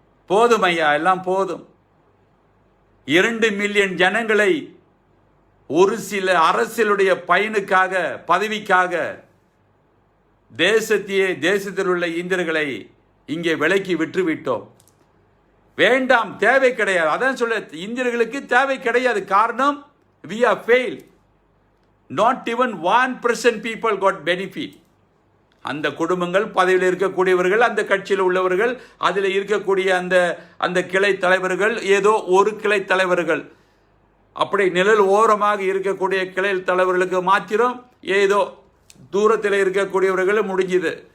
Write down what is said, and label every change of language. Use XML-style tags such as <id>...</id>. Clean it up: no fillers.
<ta>போதும் ஐயா, எல்லாம் போதும். 2 மில்லியன் ஜனங்களை ஒரு சில அரசியலுடைய பயனுக்காக, பதவிக்காக தேசத்தில் உள்ள இந்தியர்களை இங்கே விலைக்கு விற்றுவிட்டோம். வேண்டாம், தேவை கிடையாது. அதான் சொல்ல, இந்தியர்களுக்கு தேவை கிடையாது. காரணம்,</ta> <en>we have failed. Not even 1% people got benefit.</en> <ta>அந்த குடும்பங்கள், பதவியில் இருக்கக்கூடியவர்கள், அந்த கட்சியில் உள்ளவர்கள், அதில் இருக்கக்கூடிய அந்த கிளை தலைவர்கள், ஏதோ ஒரு கிளை தலைவர்கள், அப்படி நிழல் ஓரமாக இருக்கக்கூடிய கிளை தலைவர்களுக்கு மாத்திரம் ஏதோ தூரத்தில் இருக்கக்கூடியவர்கள் முடிஞ்சுது.</ta>